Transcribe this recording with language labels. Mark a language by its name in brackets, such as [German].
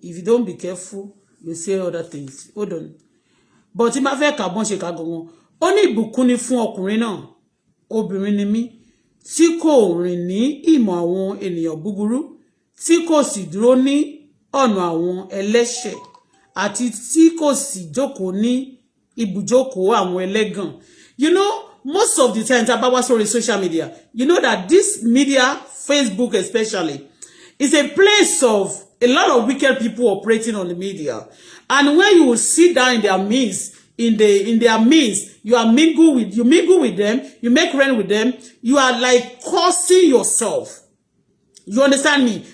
[English] If you don't be careful you say other things. Hold on. [Yoruba] But tí ma fẹ́ kà bọ́n ṣe kà gan-an ó ní ìbùkún ni fún ọkùnrin náà obìnrin ni mí tí kò rìn ní ìmọ̀ àwọn ènìyàn búburú tí kò sì dúró ní ọ̀nà àwọn ẹlẹ́ṣẹ̀ àti tí kò sì jókòó ní ibùjókòó àwọn ẹlẹ́gàn. [English] You know, most of the time [Yoruba] tá bá wá sórí [English] social media, you know that this media, Facebook especially, is a place of a lot of wicked people operating on the media. And when you will sit down in their midst, in their midst, you mingle with them, you make friends with them, you are like cursing yourself. You understand me?